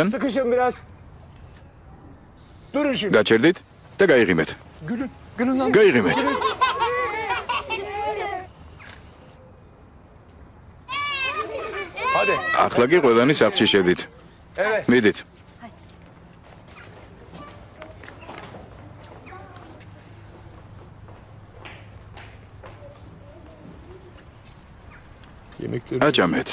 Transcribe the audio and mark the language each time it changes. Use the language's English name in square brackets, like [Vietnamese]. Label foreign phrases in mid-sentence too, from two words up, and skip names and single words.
[Turkish] Sıkışın biraz. Durun şimdi. [Georgian] გაჩერდით და გაიღიმეთ. [Turkish] Gülün. Gülün lan. [Georgian] გაიღიმეთ. ახლა კი ყველანი სახლში შედით. მიდით. აჭამეთ.